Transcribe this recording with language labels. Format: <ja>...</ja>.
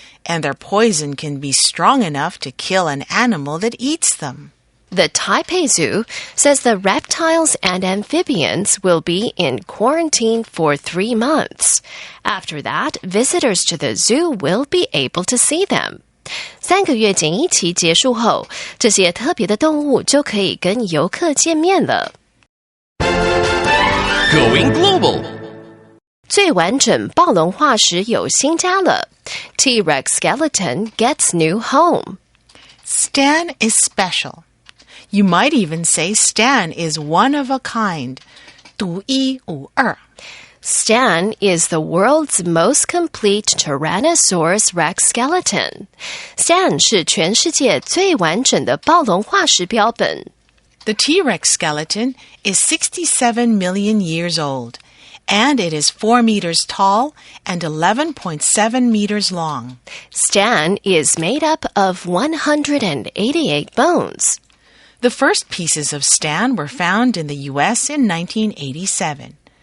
<en>And their poison can be strong enough to kill an animal that eats them. The Taipei Zoo says the reptiles and amphibians will be in quarantine for 3 months. After that, visitors to the zoo will be able to see them.</en> <zh>3个月检疫期结束后，这些特别的动物就可以跟游客见面了。</zh> <en>Going global.</en> <zh>最完整暴龙化石有新家了。</zh> <en>T-Rex skeleton gets new home. Stan is special. You might even say Stan is one of a kind.</en> <zh>独一无二.</zh> <en>Stan is the world's most complete Tyrannosaurus Rex skeleton.</en> <zh>Stan 是全世界最完整的暴龙化石标本。</zh> <en>The T-Rex skeleton is 67 million years old, and it is 4 meters tall and 11.7 meters long. Stan is made up of 188 bones. The first pieces of Stan were found in the U.S. in 1987.</en>